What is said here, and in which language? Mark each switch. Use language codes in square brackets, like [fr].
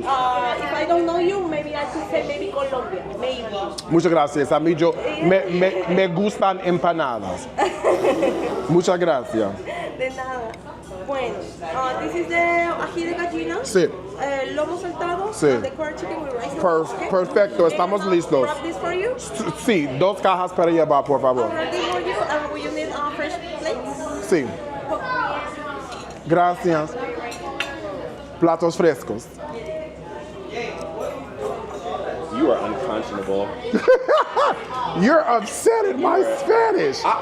[en] if I don't know you, maybe I could say maybe Colombia, maybe. [es] Muchas gracias. A mí me gustan empanadas. Muchas gracias. De nada. Bueno, [en] this is the [es] ají de gallina. Sí. Lomo saltado. Sí. [en] And the quarter chicken with rice. Okay? [es] Perfecto. Estamos [en] And, [es] listos. [en] Grab this for you. [es] Sí, 2 cajas para llevar, por favor. [en] Grab this for you. And will you need fresh plates? [es] Sí. Gracias. Platos frescos. [en] You are unconscionable. You're upset at my Spanish.